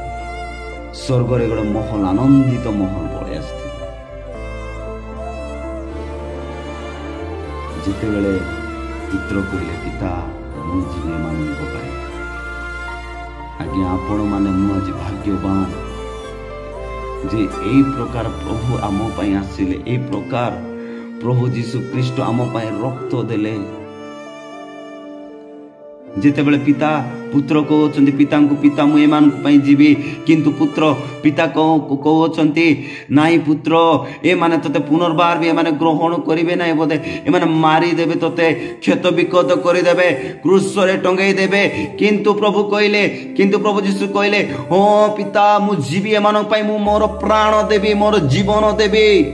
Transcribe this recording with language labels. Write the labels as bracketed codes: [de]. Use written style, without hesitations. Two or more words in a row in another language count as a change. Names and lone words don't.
[or] ସ୍ୱର୍ଗରେ ଗୋଟେ ମହଲ, ଆନନ୍ଦିତ ମହଲ ପଳେଇ ଆସିଥିବ। ଯେତେବେଳେ ପୁତ୍ର କହିଲେ, ପିତା ମୁଁ ଯିବି ଏମାନଙ୍କ ପାଇଁ। ଆଜ୍ଞା ଆପଣ ମାନେ ମୁଁ ଆଜି ଭାଗ୍ୟବାନ ଯେ ଏଇ ପ୍ରକାର ପ୍ରଭୁ ଆମ ପାଇ ଆସିଲେ, ଏଇ ପ୍ରକାର ପ୍ରଭୁ ଯୀଶୁ ଖ୍ରୀଷ୍ଟ ଆମ ପାଇ ରକ୍ତ ଦେଲେ। ଯେତେବେଳେ ପିତା ପୁତ୍ର কହୁଛନ୍ତି ପିତାଙ୍କୁ, ପିତା ମୁଁ ଏମାନଙ୍କ ପାଇଁ ଯିବି, କିନ୍ତୁ ପୁତ୍ର ପିତା କହୁଛନ୍ତି ନାଇଁ ପୁତ୍ର ଏମାନେ ତତେ ପୁନର୍ବାର ବି ଏମାନେ ଗ୍ରହଣ କରିବେ ନାହିଁ, ବୋଧେ ଏମାନେ ମାରିଦେବେ, ତତେ କ୍ଷତ ବିକ୍ଷତ କରିଦେବେ, କ୍ରୁଶରେ ଟଙ୍ଗେଇ ଦେବେ। କିନ୍ତୁ ପ୍ରଭୁ ଯୀଶୁ କହିଲେ, ହଁ ପିତା ମୁଁ ଯିବି ଏମାନଙ୍କ ପାଇଁ, ମୁଁ ମୋର ପ୍ରାଣ ଦେବି, ମୋର ଜୀବନ ଦେବି।